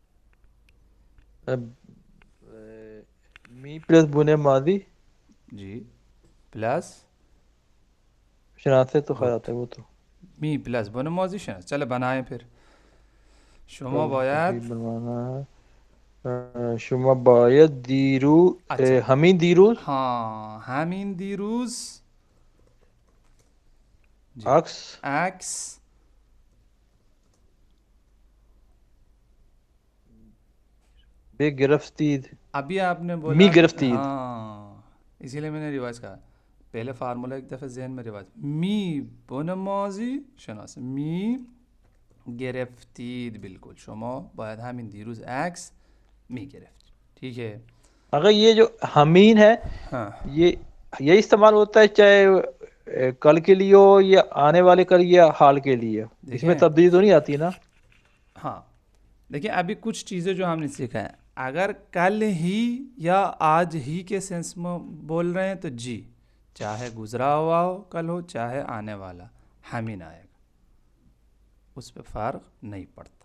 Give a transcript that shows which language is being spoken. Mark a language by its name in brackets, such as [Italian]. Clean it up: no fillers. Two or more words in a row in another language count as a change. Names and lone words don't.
[Persian] می پلس بنے ماضی. [Urdu] جی پلس شناسے تو خیر گڈ, آتا ہے وہ تو. [Persian] می پلس بنے ماضی شناس. [Urdu] چلے بنائیں پھر. [Persian] شما [Urdu] ابھی [Persian] باید, [Urdu] بنوانا ہے. [Persian] شما باید دیرو, [Urdu] اچھا [Persian] ہمین دیروز ہاں حامین دیروز. جی عکس ایکس بے گرفتید. [Urdu] ابھی آپ نے [Persian] می [Urdu] بولا, [Persian] گرفتید. [Urdu] ہاں اسی لیے میں نے ریوائز کہا. پہلے فارمولا ایک دفعہ ذہن میں ریوائز. می بن ماضی شناس, [Persian] می گرفتید. [Urdu] بالکل. [Persian] شما باید همین دیروز عکس می گرفت. [Urdu] ٹھیک ہے. اگر یہ جو ہمین ہے ہاں یہ استعمال ہوتا ہے چاہے کل کے لیے ہو یا آنے والے کل یا حال کے لیے, اس میں دیکھیں, تبدیلی تو نہیں آتی نا. ہاں دیکھیں ابھی کچھ چیزیں جو ہم نے سیکھا ہے, اگر کل ہی یا آج ہی کے سینس میں بول رہے ہیں تو جی, چاہے گزرا ہوا ہو کل ہو چاہے آنے والا, حامین آئے گا, اس پہ فرق نہیں پڑتا.